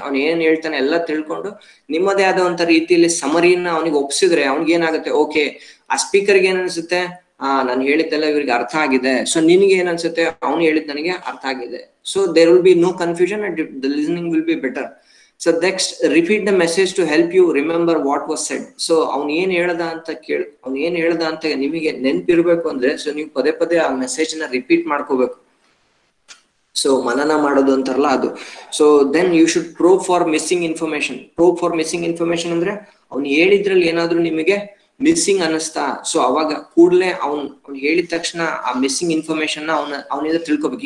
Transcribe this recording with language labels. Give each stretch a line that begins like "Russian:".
Kannada: ಅವ್ನು ಏನ್ ಹೇಳ್ತಾನೆ ಎಲ್ಲ ತಿಳ್ಕೊಂಡು ನಿಮ್ಮದೇ ಆದಂತ ರೀತಿಯಲ್ಲಿ ಸಮರಿನ ಅವನಿಗೆ ಒಪ್ಸಿದ್ರೆ ಅವ್ನಿಗೆ ಏನಾಗುತ್ತೆ, ಓಕೆ ಆ ಸ್ಪೀಕರ್ಗೆ ಏನ್ ಅನ್ಸುತ್ತೆ, ನಾನು ಹೇಳಿದ್ದೆಲ್ಲ ಇವ್ರಿಗೆ ಅರ್ಥ ಆಗಿದೆ. ಸೊ ನಿನ್ಗೆ ಏನ್ ಅನ್ಸುತ್ತೆ, ಅವ್ನು ಹೇಳಿದ್ ನನಗೆ ಅರ್ಥ ಆಗಿದೆ. So
English: There will be no confusion and the listening will be better. So next, repeat the message to help you remember what was said.
Kannada: So ಅವ್ನು ಏನ್ ಹೇಳ್ದ ಅಂತ ನಿಮಗೆ ನೆನ್ಪಿರ್ಬೇಕು ಅಂದ್ರೆ, ಸೊ ನೀವು ಪದೇ ಆ ಮೆಸೇಜ್ ನ ರಿಪೀಟ್ ಮಾಡ್ಕೋಬೇಕು. ಸೊ ಮನನ ಮಾಡೋದು ಅಂತಾರಲ್ಲ ಅದು. So
English: then you should probe for missing information
Kannada: ಅಂದ್ರೆ ಅವ್ನು ಹೇಳಿದ್ರಲ್ಲಿ ಏನಾದ್ರು ನಿಮಗೆ ಮಿಸ್ಸಿಂಗ್ ಅನಿಸ್ತಾ, ಸೊ ಅವಾಗ ಕೂಡಲೇ ಅವ್ನು ಹೇಳಿದ ತಕ್ಷಣ ಆ ಮಿಸ್ಸಿಂಗ್ ಇನ್ಫಾರ್ಮೇಶನ್ ಅವನಿಂದ ತಿಳ್ಕೊಬೇಕು.